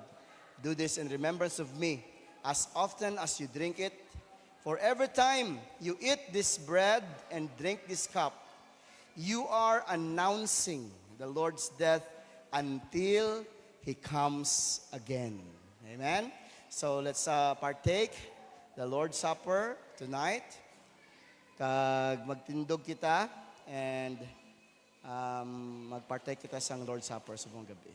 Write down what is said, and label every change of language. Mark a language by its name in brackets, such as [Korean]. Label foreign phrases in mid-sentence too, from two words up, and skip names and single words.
[English] Do this in remembrance of me. As often as you drink it, For every time you eat this bread and drink this cup, you are announcing the Lord's death until He comes again. Amen? So let's partake the Lord's Supper tonight. [Hiligaynon] Kag magtindog kita and magpartake kita sa Lord's Supper sa buong gabi.